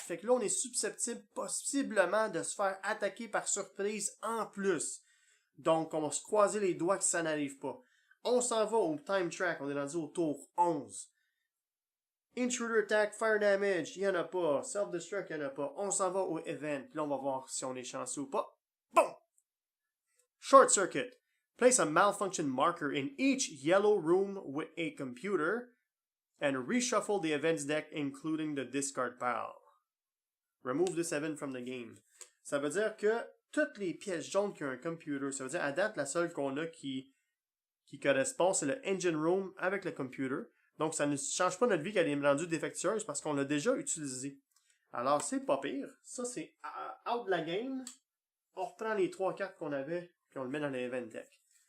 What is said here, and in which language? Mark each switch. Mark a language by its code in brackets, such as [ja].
[fr] Fait que là, on est susceptible possiblement de se faire attaquer par surprise en plus. Donc, on va se croiser les doigts que ça n'arrive pas. On s'en va au time track. On est rendu au tour 11. Intruder attack, fire damage, il n'y en a pas. Self-destruct, il n'y en a pas. On s'en va au event. Puis là, on va voir si on est chanceux ou pas. Bon! Short circuit. [en] Place a malfunction marker in each yellow room with a computer and reshuffle the events deck including the discard pile. Remove this event from the game. [fr] Ça veut dire que toutes les pièces jaunes qui ont un computer, ça veut dire à date, la seule qu'on a qui correspond, c'est le engine room avec le computer. Donc, ça ne change pas notre vie qu'elle est rendue défectueuse parce qu'on l'a déjà utilisé. Alors, c'est pas pire. Ça, c'est out de la game. On reprend les 3 cartes qu'on avait puis on le met dans l'event deck.